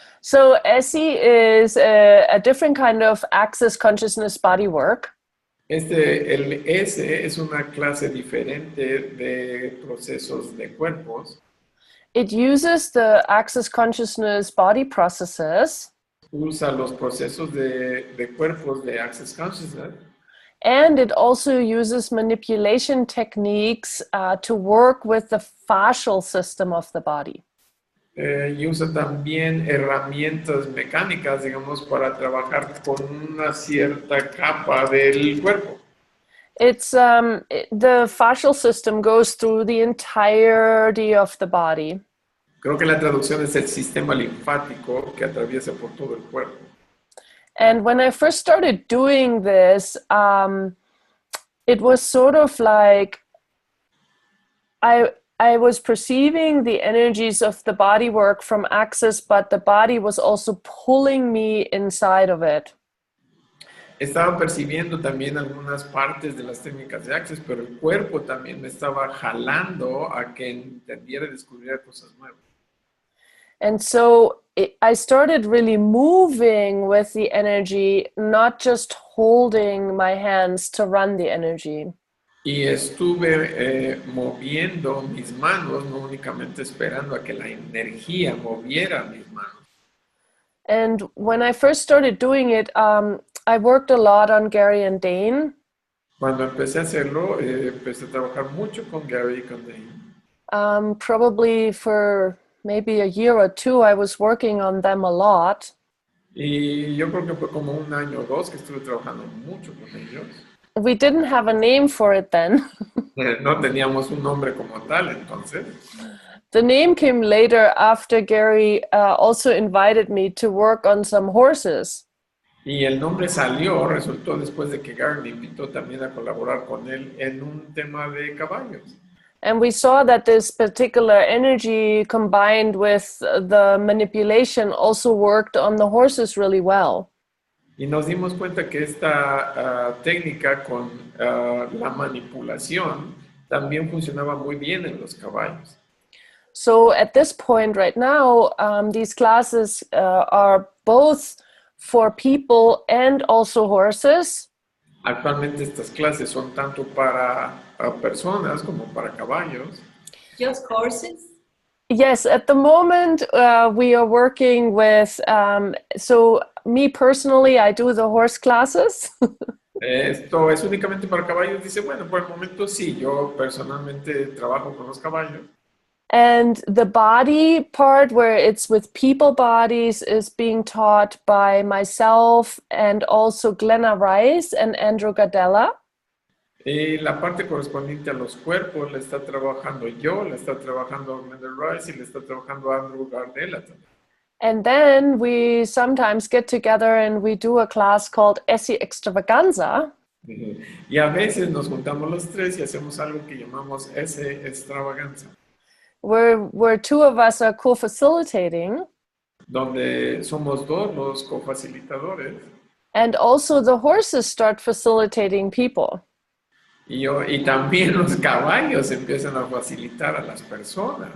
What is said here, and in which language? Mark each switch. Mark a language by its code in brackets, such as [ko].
[en] So Essie is a different kind of access consciousness body work. [es] El S es una clase diferente de procesos de cuerpos. [en] It uses the access consciousness body processes, [es] Usa los procesos de cuerpos de Access Consciousness. [en] and it also uses manipulation techniques to work with the fascial system of the body. [es] Y usa también herramientas mecánicas, digamos, para trabajar con una cierta capa del cuerpo. [en] It's the fascial system goes through the entirety of the body. [es] Creo que la traducción es el sistema linfático que atraviesa por todo el cuerpo. [en] And when I first started doing this, it was sort of like I was perceiving the energies of the body work from Access, but the body was also pulling me inside of it. [es] Estaba percibiendo también algunas partes de las técnicas de Access, pero el cuerpo también me estaba jalando a que entendiera y descubriera cosas nuevas. [en] And so I started really moving with the energy, not just holding my hands to run the energy. [es] Y estuve moviendo mis manos, no únicamente esperando a que la energía moviera mis manos. [en] And when I first started doing it, I worked a lot on Gary and Dane. [es] Cuando empecé a hacerlo, empecé a trabajar mucho con Gary y con Dane. [en] Probably for maybe a year or two, I was working on them a lot. [es] Y yo creo que fue como un año o dos que estuve trabajando mucho con ellos. [en] We didn't have a name for it then. [es] No teníamos un nombre como tal, entonces. [en] The name came later after Gary also invited me to work on some horses. [es] Y el nombre salió, resultó después de que Gary me invitó también a colaborar con él en un tema de caballos. [en] And we saw that this particular energy combined with the manipulation also worked on the horses really well. [es] Y nos dimos cuenta que esta técnica con la manipulación también funcionaba muy bien en los caballos. [en] So at this point right now, these classes are both for people and also horses. [es] Actualmente estas clases son tanto para personas como para caballos. [en] Just horses? Yes, at the moment we are working with, so me personally, I do the horse classes. [es] Esto es únicamente para caballos. Dice, bueno, por el momento sí, yo personalmente trabajo con los caballos. [en] And the body part, where it's with people bodies, is being taught by myself and also Glenna Rice and Andrew Gadella. [es] Y la parte correspondiente a los cuerpos la está trabajando yo, la está trabajando Glenda Rice y la está trabajando Andrew Gardella también. [en] And then we sometimes get together and we do a class called Essie Extravaganza. [es] Y a veces nos juntamos los tres y hacemos algo que llamamos ese extravaganza, [en] Where two of us are co-facilitating, [es] donde somos dos los cofacilitadores [en] and also the horses start facilitating people. [es] y también los caballos empiezan a facilitar a las personas.